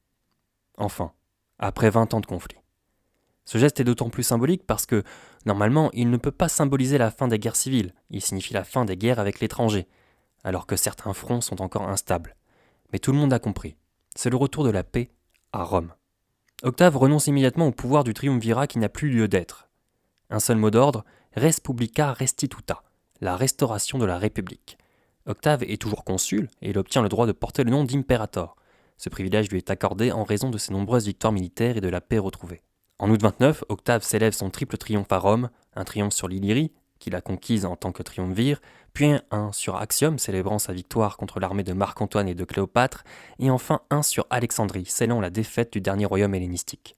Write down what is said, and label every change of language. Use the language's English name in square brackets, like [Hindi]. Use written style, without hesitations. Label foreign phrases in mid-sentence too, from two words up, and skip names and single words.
[French] Enfin, après 20 ans de conflit. Ce geste est d'autant plus symbolique parce que, normalement, il ne peut pas symboliser la fin des guerres civiles, il signifie la fin des guerres avec l'étranger, alors que certains fronts sont encore instables. Mais tout le monde a compris, c'est le retour de la paix à Rome. Octave renonce immédiatement au pouvoir du triumvirat qui n'a plus lieu d'être. Un seul mot d'ordre, [Latin] res publica restituta, [French] la restauration de la République. Octave est toujours consul et il obtient le droit de porter le nom d'imperator. Ce privilège lui est accordé en raison de ses nombreuses victoires militaires et de la paix retrouvée. En août 29, Octave célèbre son triple triomphe à Rome, un triomphe sur l'Illyrie, qu'il a conquise en tant que triumvir, puis un sur Actium, célébrant sa victoire contre l'armée de Marc-Antoine et de Cléopâtre, et enfin un sur Alexandrie, scellant la défaite du dernier royaume hellénistique.